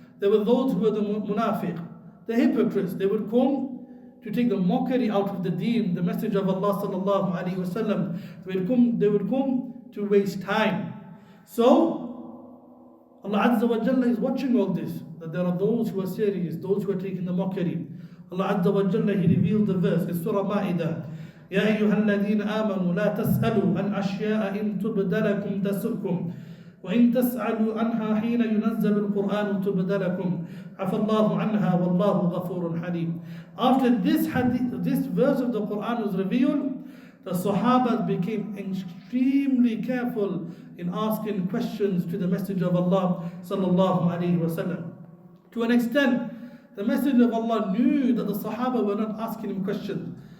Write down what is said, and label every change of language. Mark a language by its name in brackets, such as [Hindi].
[English] There were those who were the munafiq, the hypocrites. They would come to take the mockery out of the deen, the Messenger of Allah sallallahu alayhi wasallam. They would come to waste time. So, Allah Azza wa Jalla is watching all this, that there are those who are serious, those who are taking the mockery. Allah Azza wa Jalla, He revealed the verse in Surah Ma'idah. [Arabic] يا أيها الذين آمنوا لا تسألوا عن أشياء إن تبد لكم تسؤكم وإن تسألوا عنها حين ينزل القرآن تبد لكم عفى الله عنها والله غفور حليم. [English] After this verse of the Quran was revealed, the Sahabas became extremely careful in asking questions to the Messenger of Allah sallallahu alaihi wasallam. To an extent, the Messenger of Allah knew that the Sahaba were not asking him questions.